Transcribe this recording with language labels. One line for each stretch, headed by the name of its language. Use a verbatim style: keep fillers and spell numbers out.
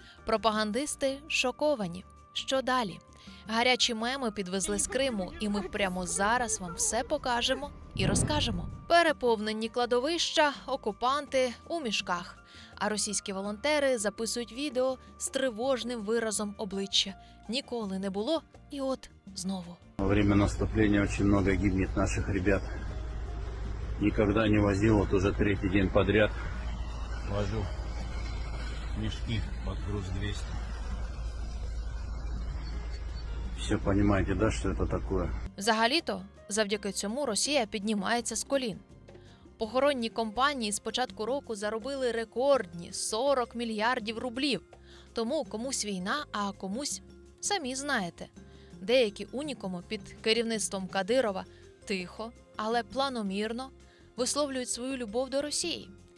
Ukrainian: Пропагандисти шоковані. Що далі? Гарячі меми підвезли з Криму, і ми прямо зараз вам все покажемо і розкажемо. Переповнені кладовища, окупанти у мішках. А російські волонтери записують відео з тривожним виразом обличчя. Ніколи не було, і от знову.
Russian: Во время наступления очень много гибнет наших ребят. Никогда не возил, вот уже третий день подряд. Вожу. мешки под груз двести. Все понимаете, да, что это такое?
Ukrainian: Взагалі-то, завдяки цьому Росія піднімається з колін. Похоронні компанії з початку року заробили рекордні сорок мільярдів рублів. Тому комусь війна, а комусь самі знаєте. Деякі унікуми під керівництвом Кадирова тихо, але планомірно висловлюють свою любов до Росії.